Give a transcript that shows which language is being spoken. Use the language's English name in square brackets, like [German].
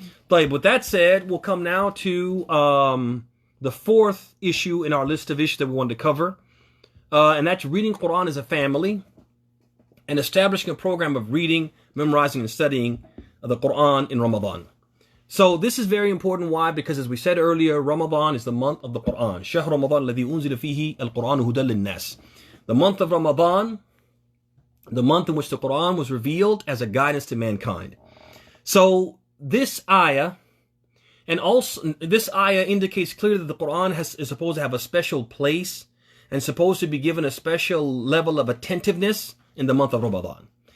[English] But with that said, we'll come now to the fourth issue in our list of issues that we wanted to cover. And that's reading Quran as a family and establishing a program of reading, memorizing, and studying the Quran in Ramadan. So this is very important. Why? Because as we said earlier, Ramadan is the month of the Quran. [Arabic] شهر رمضان الذي أنزل فيه القرآن هدى للناس. [English] The month of Ramadan, the month in which the Quran was revealed as a guidance to mankind. So this ayah, and also this ayah indicates clearly that the Quran is supposed to have a special place and supposed to be given a special level of attentiveness in the month of Ramadan.